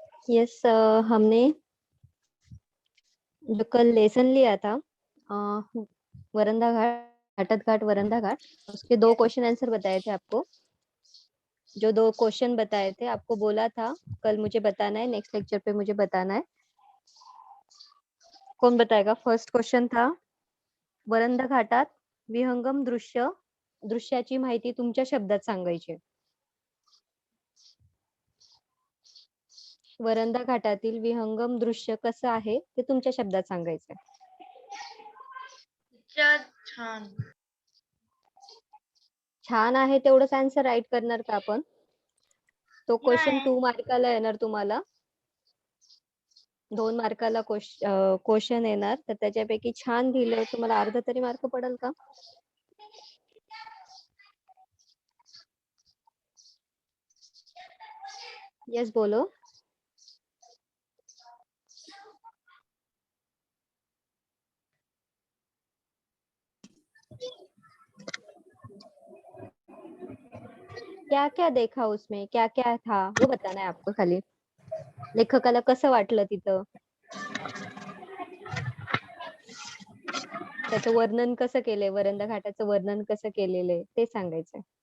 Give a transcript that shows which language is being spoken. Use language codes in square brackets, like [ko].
[hi] Yes, हमने जो कल लेसन लिया था, वरंदा घाट, घाटत घाट वरंदा घाट, उसके 2 क्वेश्चन आंसर बताए थे आपको। जो 2 क्वेश्चन बताए थे आपको बोला था कल मुझे बताना है, नेक्स्ट लेक्चर पे मुझे बताना है। कौन बताएगा? फर्स्ट क्वेश्चन था, [mr] वरंदा घाटात विहंगम दृश्याची माहिती तुमच्या शब्दात सांगायची. वरंदा घाटातील विहंगम दृश्य कसं आहे ते तुमच्या शब्दात सांगायचंय. छान. छान आहे तेवढंच आन्सर राईट करणार का आपण? [hi] तो क्वेश्चन [mr] नाही. 2 मार्काला येणार तुम्हाला. 2 मार्काला क्वेश्चन येणार, तर त्याच्यापैकी छान लिहिलं तुम्हाला अर्धा तरी मार्क पडेल का? [hi] यस बोलो. क्या क्या देखा उसमें, क्या क्या था वो बताना है आपको खाली. [mr] लेखकाला कसं वाटलं तिथं, त्याचं वर्णन कसं केलंय, वरंदा घाटाचं वर्णन कसं केलेलं आहे ते सांगायचंय.